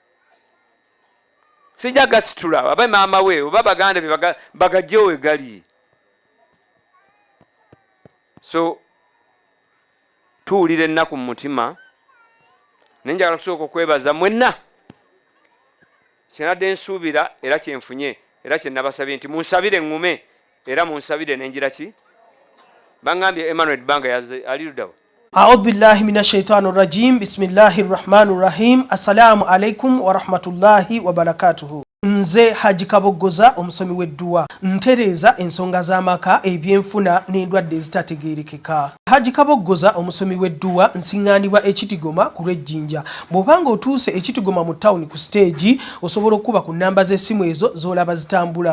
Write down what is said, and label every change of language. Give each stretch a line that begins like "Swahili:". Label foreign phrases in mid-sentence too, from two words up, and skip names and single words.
Ganda: sijja gasitula aba maama we oba baganda be bagajjewo we gali so tuwulira ennaku mu mutima naye njagala kusooka okwebaza mwenna kyenadde nsuubira era kyenfunye era kyennabasabye nti munsabire eŋŋume era munsabire nenjira ki bangambye Emmanuel Banga ali ludawa
Arabic: أعوذ بالله من الشيطان الرجيم بسم الله الرحمن الرحيم السلام عليكم ورحمة الله وبركاته
Ganda: nze Haji Kabogoza omusomi w'edduwa ntereza ensonga z'amaka ebyenfuna n'endwadde ezitategeerekeka. Haji Kabogoza omusomi w'edduwa nsiŋŋaanibwa Ekitigoma ku lw'Ejjinja. Bw'obanga otuuse Ekitigoma mu ttawuni ku siteegi osobola okuba ku nnamba z'essimu ezo z'olaba zitambula.